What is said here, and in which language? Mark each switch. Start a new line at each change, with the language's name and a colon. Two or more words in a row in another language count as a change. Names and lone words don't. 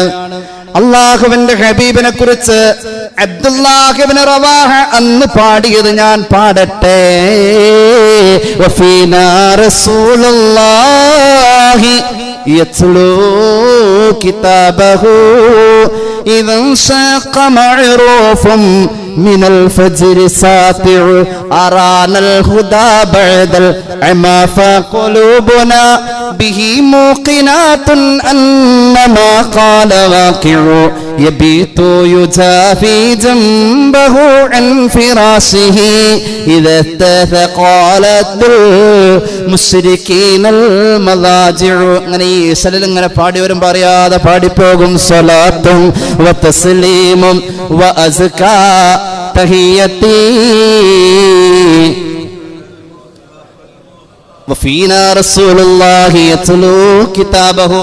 Malayalam: അള്ളാഹുവിന്റെ ഹബീബിനെ കുറിച്ച് അബ്ദുല്ലാഹ് ബിൻ റവാഹ അന്ന് പാടിയത് ഞാൻ പാടട്ടെ.
Arabic: وفينا رسول الله يتلو كتابه إذا انشق معروف من الفجر ساطع أرانا الهدى بعد العمى فقلوبنا به موقنات أن ما قال واقع يبيت يجافي جنبه عن فراشه إذا استثقالت بالمشركين المضاجع.
Malayalam: അങ്ങനെ ഈ സലൽ ഇങ്ങനെ പാടി വരും, പറയാതെ പാടിപ്പോകും.
Arabic: صلاة وتسليم وأزكى تحية وفينا رسول الله يتلو كتابه.